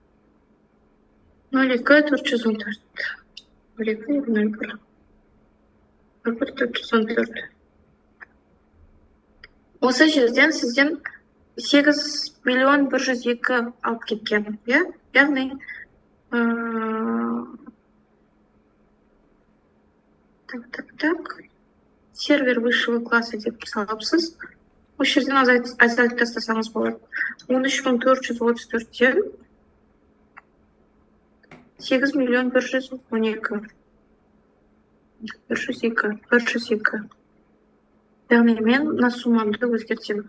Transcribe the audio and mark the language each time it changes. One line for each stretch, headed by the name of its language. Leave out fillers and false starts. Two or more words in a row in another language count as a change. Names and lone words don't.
Kazakh: 02, 414. 02, 01. 414. Осы жерден сізден 8.102.000 алып кеткен. Яғни,
Russian: сервер высшего класса
Kazakh: деп салапсыз. Осы жерден азайтып тастасаңыз болады. 13.434-тен 8.112. 102. Яғни мен на суммамды өзгертемін.